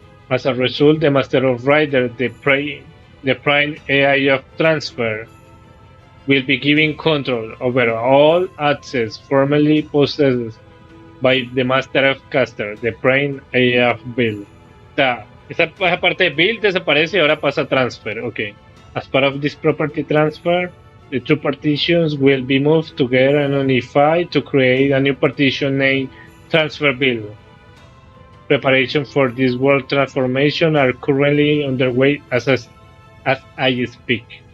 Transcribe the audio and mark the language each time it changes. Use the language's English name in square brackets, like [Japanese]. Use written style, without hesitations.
[English] As a result, the Master of Rider, the Prime AI of Transfer, will be given control over all access formerly possessed by the Master of Caster, the Prime AI of Build. [Spanish] Esa parte de Build desaparece y ahora pasa a Transfer. [English] Okay. As part of this property transfer, the two partitions will be moved together and unified to create a new partition named Transfer Build. Preparation for this world transformation are currently underway as I speak.